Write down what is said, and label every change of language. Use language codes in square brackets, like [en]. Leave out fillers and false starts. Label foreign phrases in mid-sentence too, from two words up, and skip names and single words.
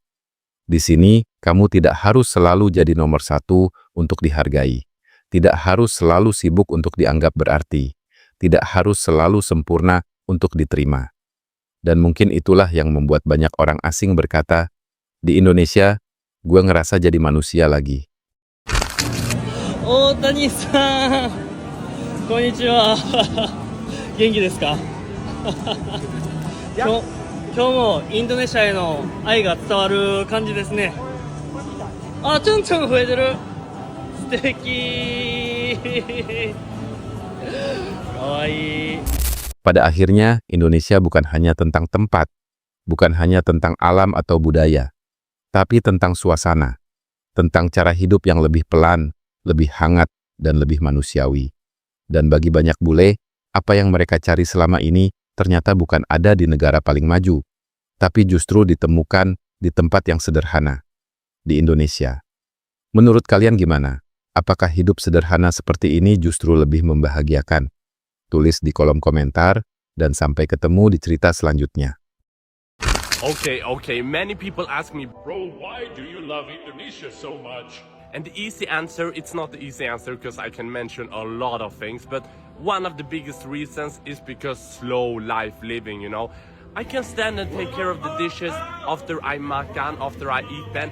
[id] Di sini, kamu tidak harus selalu jadi nomor satu untuk dihargai. Tidak harus selalu sibuk untuk dianggap berarti. Tidak harus selalu sempurna untuk diterima. Dan mungkin itulah yang membuat banyak orang asing berkata, di Indonesia, gue ngerasa jadi manusia lagi. [ja] 大谷さん、こんにちは. 元気ですか? 今日もインドネシアへの愛が伝わる感じですね。あ、ちょんちょん増えてる。素敵。かわいい。 [id] Pada akhirnya, Indonesia bukan hanya tentang tempat, bukan hanya tentang alam atau budaya, tapi tentang suasana, tentang cara hidup yang lebih pelan, lebih hangat, dan lebih manusiawi. Dan bagi banyak bule, apa yang mereka cari selama ini ternyata bukan ada di negara paling maju, tapi justru ditemukan di tempat yang sederhana, di Indonesia. Menurut kalian gimana? Apakah hidup sederhana seperti ini justru lebih membahagiakan? Tulis di kolom komentar, dan sampai ketemu di cerita selanjutnya. [en] Okay, many people ask me, bro, why do you love Indonesia so much? And the easy answer, it's not the easy answer because I can mention a lot of things, but one of the biggest reasons is because slow life living, you know? I can stand and take care of the dishes after I makan, after I eat them.